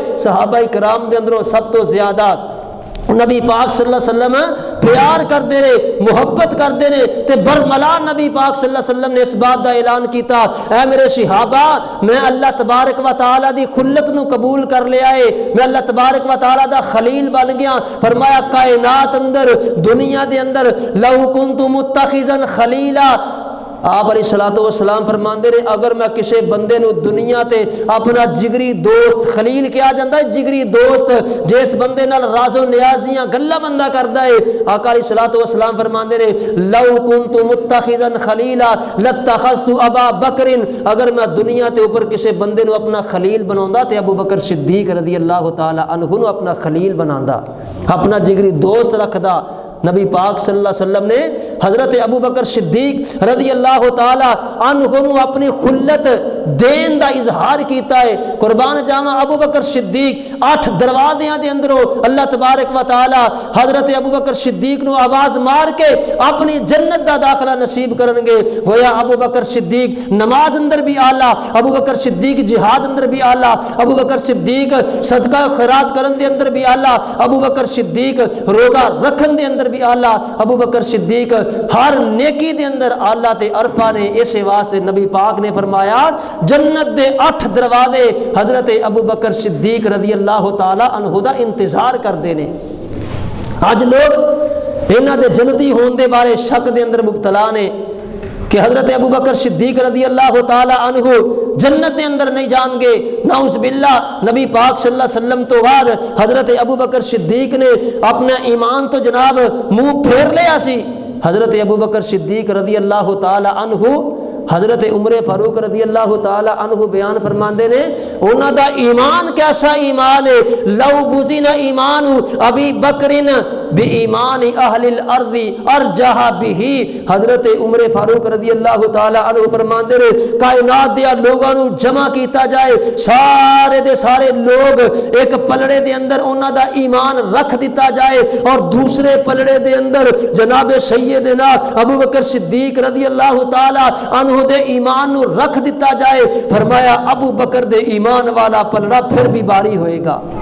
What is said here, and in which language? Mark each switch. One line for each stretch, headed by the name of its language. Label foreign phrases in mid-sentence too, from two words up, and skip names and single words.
Punjabi: صحابہ کرام دے اندروں سب تو زیادہ نبی پاک
Arabic: صلی اللہ علیہ وسلم
Punjabi: پیار کردے رہے محبت کردے نے تے برملا نبی پاک
Arabic: صلی اللہ علیہ وسلم
Punjabi: نے اس بات دا اعلان کیتا اے میرے صحابہ میں
Arabic: اللہ تبارک و تعالی
Punjabi: دی خلت نو قبول کر لیا ہے میں
Arabic: اللہ تبارک و تعالی
Punjabi: دا خلیل بن گیا. فرمایا کائنات اندر دنیا دے اندر
Arabic: لو کنت متخذا خلیلا
Punjabi: آپ
Arabic: علیہ الصلوۃ والسلام
Punjabi: فرماندے نے اگر میں کسی بندے نو دنیا تے اپنا جگری دوست خلیل کیا جاندہ ہے جگری دوست جس بندے نال راز و نیاز دیاں گلاں بندہ کردا ہے. آقا
Arabic: علیہ الصلوۃ والسلام
Punjabi: فرماندے نے
Arabic: لو کنت متخذا خلیلا لاتخذت ابا بکر
Punjabi: اگر میں دنیا تے اوپر کسی بندے نو اپنا خلیل بناوندا تے ابو بکر صدیق
Arabic: رضی اللہ تعالی عنہ
Punjabi: نو اپنا خلیل بناندا اپنا جگری دوست رکھدا نبی پاک
Arabic: صلی اللہ علیہ وسلم
Punjabi: نے حضرت ابو بکر صدیق
Arabic: رضی اللہ تعالی عنہ
Punjabi: نو اپنی خلت دین دا اظہار کیتا ہے۔ قربان جاواں ابو بکر صدیق 8 دروازیاں دے اندروں
Arabic: اللہ تبارک و تعالی
Punjabi: حضرت ابو بکر صدیق نو آواز مار کے اپنی جنت دا داخلہ نصیب کرن گے۔ ہویا ابو بکر صدیق نماز اندر بھی اعلیٰ، ابو بکر صدیق جہاد اندر بھی اعلیٰ، ابو بکر صدیق صدقہ خیرات کرن دے اندر بھی اعلیٰ، ابو بکر صدیق روزہ رکھن دے اندر بھی اعلیٰ، ابو بکر صدیق ہر نیکی دے اندر اعلیٰ تے عرفہ نے۔ اس واسطے نبی پاک نے فرمایا جنت دے 8 دروازے حضرت ابو بکر صدیق
Arabic: رضی اللہ تعالی عنہ
Punjabi: دا انتظار کردے نے۔ اج لوگ انہاں دے جنتی ہون دے بارے شک دے اندر مبتلا نے کہ حضرت ابو بکر صدیق
Arabic: رضی اللہ تعالی عنہ
Punjabi: جنت دے اندر نہیں جان گے،
Arabic: نعوذ باللہ۔
Punjabi: نبی پاک صلی اللہ علیہ وسلم تو بعد حضرت ابو بکر صدیق نے اپنا ایمان تو جناب منہ پھیر لیا سی۔ حضرت ابو بکر صدیق
Arabic: رضی اللہ تعالی عنہ
Punjabi: حضرت عمر فاروق
Arabic: رضی اللہ تعالی عنہ
Punjabi: بیان فرماندے نے انہاں دا ایمان کیسا ایمان ہے،
Arabic: لو وزن ایمان ابی بکر بی ایمان اہل الارض ارجح به۔
Punjabi: حضرت عمر فاروق
Arabic: رضی اللہ تعالی عنہ
Punjabi: فرماندے نے کائنات دے لوگاں نو جمع کیتا جائے، سارے دے سارے لوگ ایک پلڑے دے اندر انہاں دا ایمان رکھ دیتا جائے اور دوسرے پلڑے دے اندر جناب سیدنا ابو بکر صدیق
Arabic: رضی اللہ تعالی عنہ
Punjabi: دے ایمان نو رکھ دیتا جائے، فرمایا ابو بکر دے ایمان والا پلڑا پھر بھی باری ہوئے گا۔